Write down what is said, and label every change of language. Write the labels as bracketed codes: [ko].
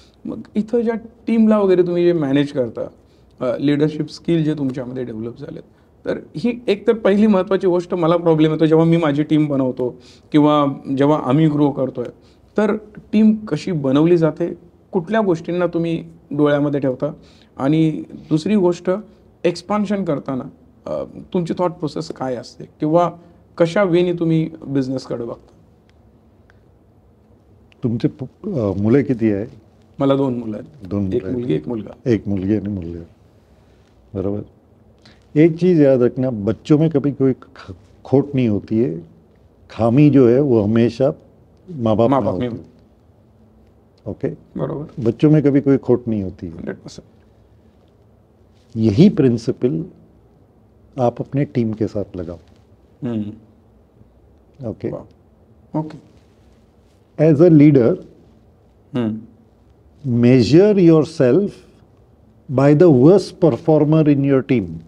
[mr] मग इथं ज्या टीमला वगैरे तुम्ही जे मॅनेज करता, लीडरशिप स्किल जे तुमच्यामध्ये डेव्हलप झालेत, तर ही एक तर पहिली महत्त्वाची गोष्ट मला प्रॉब्लेम येतो जेव्हा मी माझी टीम बनवतो किंवा जेव्हा आम्ही ग्रो करतोय, तर टीम कशी बनवली जाते, कुठल्या गोष्टींना तुम्ही डोळ्यामध्ये ठेवता, आणि दुसरी गोष्ट एक्सपान्शन करताना तुमची थॉट प्रोसेस काय असते किंवा कशा वेनी तुम्ही बिझनेसकडे बघता? तुमचे मुलं किती आहे? मला 2 मुलं आहेत, 2 एक मुलगी एक मुलगा। एक मुलगी आणि मुलगा, बराबर। [hi] एक चीज़ याद रखना, बच्चों में कभी कोई खोट नहीं होती है, खामी जो है वो हमेशा माँ बाप में होती है। ओके, [mr] बरोबर, [hi] बच्चों में कभी कोई खोट नहीं होती है। 100%। यही प्रिंसिपल आप अपने टीम के साथ लगाओ। Okay, okay, [en] As a leader measure yourself by the worst performer in your team.